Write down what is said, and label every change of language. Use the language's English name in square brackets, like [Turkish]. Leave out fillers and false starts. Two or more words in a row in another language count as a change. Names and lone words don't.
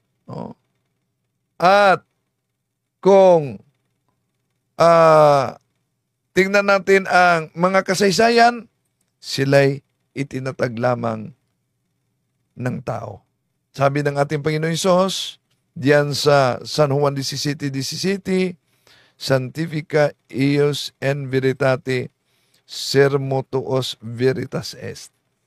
[Filipino] At kung tingnan natin ang mga kasaysayan, sila'y itinatag lamang ng tao. Sabi ng ating Panginoon Hesus, diyan sa San Juan 17:17, [Latin] Sanctifica eius en veritate sermo tuos veritas est.